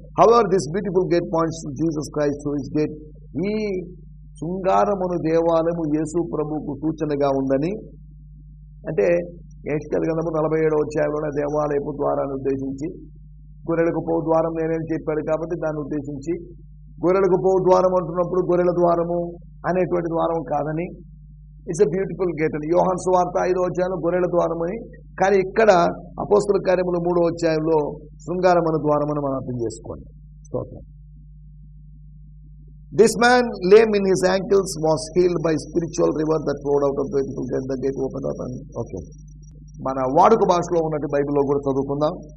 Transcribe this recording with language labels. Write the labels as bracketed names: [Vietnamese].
[English] However this beautiful gate points to Jesus Christ who is gate. [Telugu] ఈ శృంగారమును దేవాలయము యేసు ప్రభువుకు సూచనగా ఉందని, అంటే ఎహెజ్కేలు గ్రంథము 47వ అధ్యాయంలోనే దేవాలయపు ద్వారాన్ని ఉద్దేశించి, గొర్రెలకు పోవు ద్వారం నేనేం చెప్పాడు కాబట్టి దాన్ని ఉద్దేశించి, గొర్రెలకు పోవు ద్వారం అంటున్నప్పుడు గొర్రెల ద్వారము అనేటువంటి ద్వారం కాదని, [English] it's a beautiful gate [Telugu] అని. యోహాను సువార్త 5వ అధ్యాయంలో గొర్రెల ద్వారం అని, కానీ ఇక్కడ అపోస్తల కార్యములు 3వ అధ్యాయంలో శృంగారమను ద్వారం అని మనం అర్థం చేసుకోండి. స్తోత్రం. [English] This man, lame in his ankles, was healed by spiritual river that flowed out of the beautiful gate. The gate opened up and okay. [Telugu] మన వాడుక భాషలో ఉన్నట్టు బైబిల్లో కూడా చదువుకుందాం.